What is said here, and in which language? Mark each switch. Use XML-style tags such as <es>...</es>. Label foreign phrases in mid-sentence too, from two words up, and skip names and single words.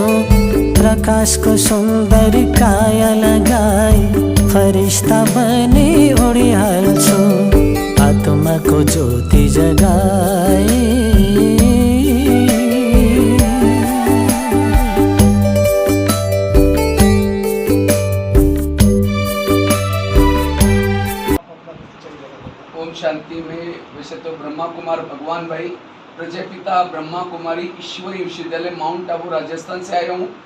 <ne>प्रकाशको सुन्दर काया लगाई फरिस्ता बनी उडिहाल्छु। आत्माको ज्योति जगाए</ne> <hi>ओम शांति में वैसे तो ब्रह्मा कुमार भगवान भाई प्रजापिता ब्रह्मा कुमारी ईश्वरी विश्वविद्यालय माउंट आबू राजस्थान से आया हूँ।</hi>